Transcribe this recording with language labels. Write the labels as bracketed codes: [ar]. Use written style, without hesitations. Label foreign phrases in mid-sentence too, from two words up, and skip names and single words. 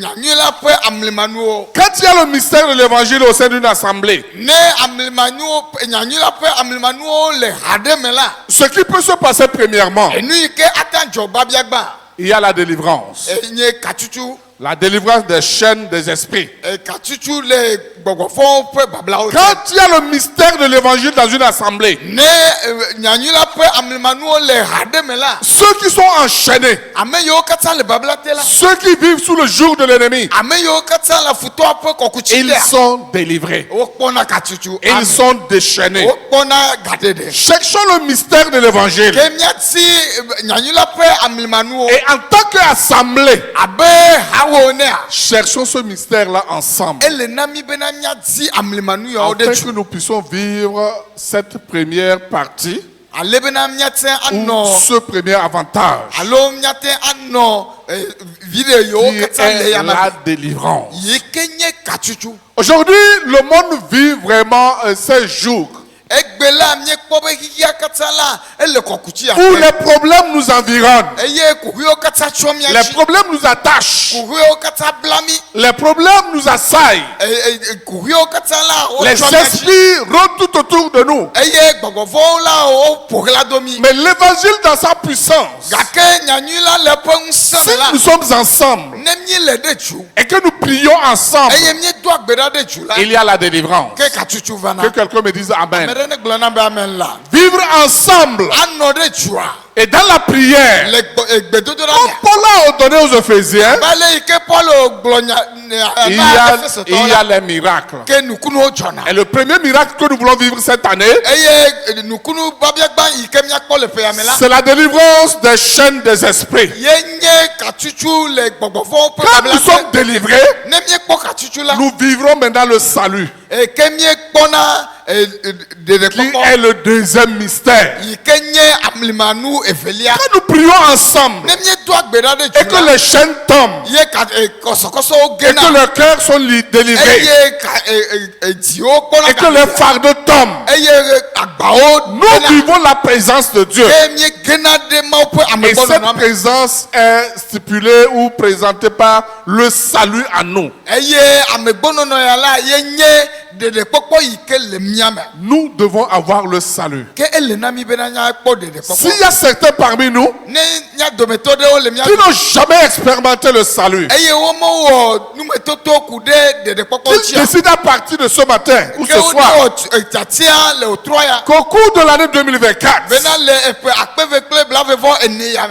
[fr] Quand il y a le mystère de l'évangile au sein d'une assemblée, ce qui peut se passer premièrement, il y a la délivrance. La délivrance des chaînes des esprits. [ee] katsutsu le gbɔgbɔfɔwo ƒe bablawo te. [fr] Quand il y a le mystère de l'évangile dans une assemblée, [ee] Ne nyanyula ƒe amlimanuwo le ha ɖe me la, [fr] ceux qui sont enchaînés, [ee] ame yiwo katã le babla te la, [fr] ceux qui vivent sous le joug de l'ennemi, [ee] ame yiwo katã le futɔa ƒe kɔkutsi [fr] ils [ee] tea, [fr] sont délivrés. [ee] wokpɔna katsutsu. [fr] Ils sont déchaînés. [ee] wokpɔna gaɖeɖe. [fr] Cherchons le mystère de l'évangile. [ee] Ke míati nyanyula ƒe amlimanuwo [fr] Et en tant qu'assemblée, [ee] abe hawo nea, [fr] cherchons ce mystère-là ensemble. [ee] ele na mi bena míati amlimanu yawo ɖe [fr] Afin [ee] tsu. [fr] que nous puissions vivre cette première partie [ee] Ale bena míate [fr] ou [ee] anɔ [fr] ce premier avantage [ee] alo míate anɔ viɖe yiwo [fr] qui [ee] katã le [fr] est [ee] yame. [fr] la délivrance. [ee] Yi ke nye katsutsu. [fr] Aujourd'hui, le monde vit vraiment ces jours [ee] Egbe la míekpɔ be xixia katã la ele kɔkutsi [fr] où [ee] ate. [fr] les problèmes nous environnent, [ee] Eye kuhuiwo katã tsyɔ mía [fr] les [ee] dzi. [fr] problèmes nous attachent, [ee] Kuhuiwo katã bla mí. [fr] les problèmes nous assaillent, [ee] Kuhuiwo katã la [fr] les [ee] wotsyɔ mía dzi. [fr] esprits rôdent tout autour de nous. [ee] Eye gbɔgbɔvɔwo la woƒoxla do mí. [fr] Mais l'évangile dans sa puissance, [ee] Gake nyanyui la le eƒe ŋusẽ si me la, [fr] nous sommes ensemble [ee] ne mí le ɖe tsu. [fr] et que nous prions ensemble, [ee] Eye míedo agbe ɖa ɖe tsu la, [fr] il y a la délivrance. [ee] ke katsutsu vana. [fr] Que quelqu'un me dise [ee] Ame Amen. ɖe ne gblɔ na be amen la. [fr] Vivre ensemble [ee] Anɔ ɖe tsua. [fr] et dans la prière. [ee] Le gbedodoɖa [fr] Comme [ee] mea. [fr] Paul a ordonné aux Ephésiens, [ee] Bale yi ke Paul gblɔ [fr] il y [ee] na [fr] a [ee] Efesotɔwo la, [fr] les miracles. [ee] ke nukunuwo dzɔna. [fr] Et le premier miracle que nous voulons vivre cette année, [ee] Eye nukunu babiagba yi ke míakpɔ le ƒea me la, [fr] c'est la délivrance des chaînes des esprits. [ee] ye nye katsutsu le gbɔgbɔvɔwo ƒe [fr] Quand [ee] babla [fr] nous sommes [ee] te. [fr] délivrés, [ee] Ne míekpɔ katsutsu la, [fr] nous vivrons maintenant le salut, [ee] ke míekpɔna [fr] qui [ee] ɖeɖekpɔkpɔ [fr] est le deuxième mystère. [ee] yi ke nye amlimanu evelia. [fr] Quand nous prions ensemble [ee] Ne míedo agbe ɖa ɖe [fr] et [ee] tsu [fr] que [ee] la, [fr] les chaînes tombent [ee] ye kɔsɔkɔsɔwo [fr] et que [ee] gena. [fr] leurs cœurs sont délivrés [ee] Eye dziwo kpɔna [fr] et que les fardeaux tombent, [ee] eye agbawo [fr] nous vivons la présence de Dieu. [ee] ke míegena ɖe Mawu ƒe [fr] Et cette [ee] amegbɔnɔnɔ me. [fr] présence est stipulée ou présentée par le salut à nous. [ee] Eye amegbɔnɔnɔ ya la ye nye ɖeɖekpɔkpɔ yi ke le mía me. [fr] Nous devons avoir le salut. [ee] Ke ele na mi bena míakpɔ [fr] S'il [ee] ɖeɖekpɔkpɔ. [fr] y a certains parmi nous [ee] Ne mía dometɔ ɖewo le mía [fr] qui n'ont jamais expérimenté le salut, [ee] eye womewɔ numetoto ku ɖe ɖeɖekpɔkpɔ [fr] qu'ils [ee] dzia. [fr] décident à partir de ce matin ou [ee] Ke [fr] ce soir [ee] wonewɔ tiatia le wòtrɔ ya. [fr] qu'au cours de l'année 2024, [ee] Bena le eƒe akpeve kple blavevɔ ene ya me.